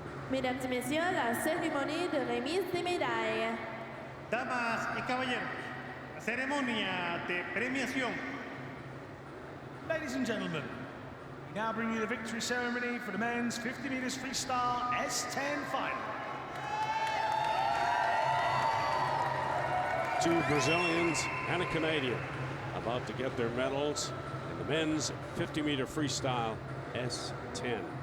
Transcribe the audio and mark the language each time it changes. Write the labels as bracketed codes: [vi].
[fr] Mesdames et messieurs, la cérémonie de remise des médailles. [es] Damas y caballeros, la ceremonia de premiación. [en] Ladies and gentlemen, we now bring you the victory ceremony for the men's 50 meters freestyle S10 final. 2 Brazilians and a Canadian about to get their medals in the men's 50-meter freestyle S10.